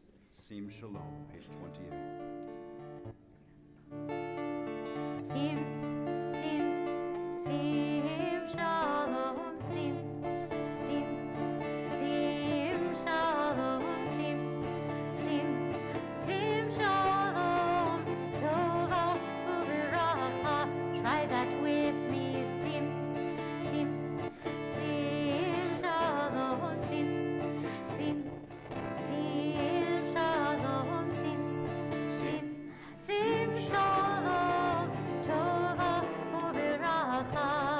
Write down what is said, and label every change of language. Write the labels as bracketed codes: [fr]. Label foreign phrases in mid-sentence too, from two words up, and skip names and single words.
[en] Sim Shalom, page 28. [he] שים, שים, שים, שלום, שים, שים, שים, שלום, שים, שים, שים, shalom, טובה וברכה. [en] Try that with me, [he] שים, שים, שים, שלום, שים, שים, שים, שלום, שים, שים, שים, shalom, טובה וברכה.